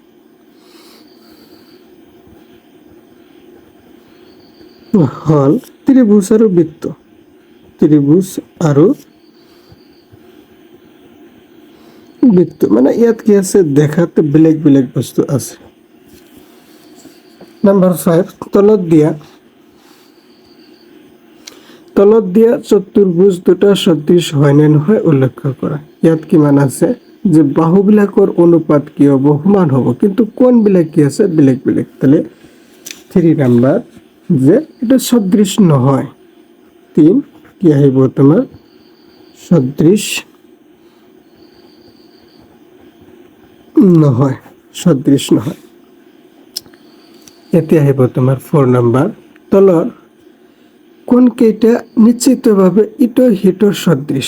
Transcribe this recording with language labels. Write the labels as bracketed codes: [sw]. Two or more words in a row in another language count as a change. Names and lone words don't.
[as] হল ত্রিভুজ আৰু বৃত্ত মানে ইয়াত কি আছে দেখাতে বেলেগ বস্তু আছে নাম্বার 5 তলত দিয়া চতুৰ্ভুজ দুটা সদৃশ হয় নে নহয় উল্লেখ কৰা ইয়াত কিমান আছে যে বাহুবিলাকৰ অনুপাত কি হ'ব সমান হ'ব কিন্তু কোণবিলাক কি আছে বেলেগ তাহলে 3 নাম্বার যে এটা সদৃশ নহয় 3 কি আহিব তোমাৰ সদৃশ নহয় এতিয়া আহিব তোমাৰ 4 নাম্বার তলৰ কোন কেইটা নিশ্চিতভাৱে ইটো সিটোৰ সদৃশ।